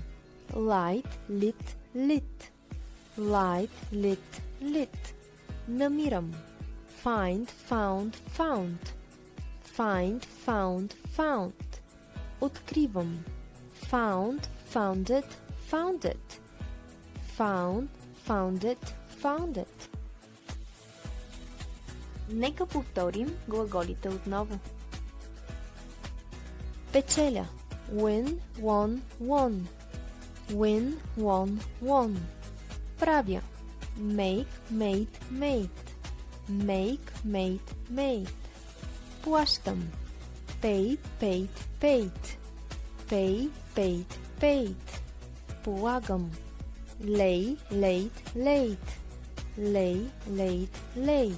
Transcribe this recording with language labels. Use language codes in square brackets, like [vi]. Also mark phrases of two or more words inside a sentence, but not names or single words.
[en] Light, lit, lit. Light, lit, lit. Намирам. Find, found, found. Find, found, found. Откривам. Found, founded, founded. Found, founded, founded. [bg] Нека повторим глаголите отново. Печеля. Win, [en] won, won. Win, won, won. [bg] Правя. [en] Make, made, made. Make, made, made. Плащам. Pay, paid, paid. Pay, paid, paid. Полагам. Lay, laid, laid. Lay, laid, laid.